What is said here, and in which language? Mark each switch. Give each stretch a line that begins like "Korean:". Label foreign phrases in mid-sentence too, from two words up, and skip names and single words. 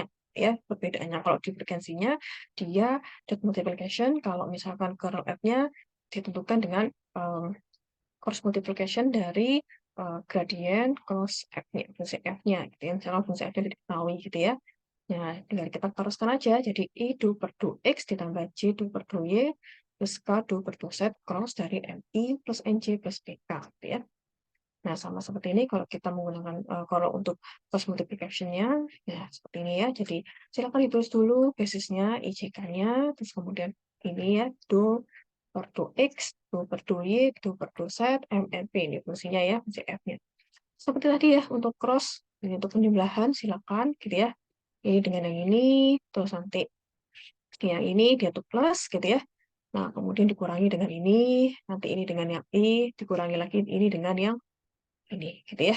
Indonesian: Ya, perbedaannya kalau divergensinya dia
English: dot multiplication,
Indonesian: kalau misalkan curl f-nya ditentukan dengan
English: cross multiplication
Indonesian: dari gradien cross f-nya, fungsi f-nya gitu ya. Misalkan fungsi f-nya diketahui gitu ya. Nah, tinggal kita teruskan aja. Jadi I du per du X ditambah J du per du Y plus K du per du Z cross dari MI plus NJ plus PK. Gitu ya. Nah, sama seperti ini kalau kita menggunakan, kalau untuk
English: cross multiplication-
Indonesian: nya, ya seperti ini ya. Jadi, silakan ditulis dulu basisnya, IJK-nya, terus kemudian ini ya, du per du X, du per du Y, du per du Z, MNP. Ini fungsinya ya, fungsi F-nya. Seperti tadi ya, untuk cross, ini untuk penjumlahan, silakan gitu ya. Ini dengan yang ini, terus nanti yang ini dia tuh plus gitu ya. Nah, kemudian dikurangi dengan ini, nanti ini dengan yang I, dikurangi lagi ini dengan yang ini gitu ya.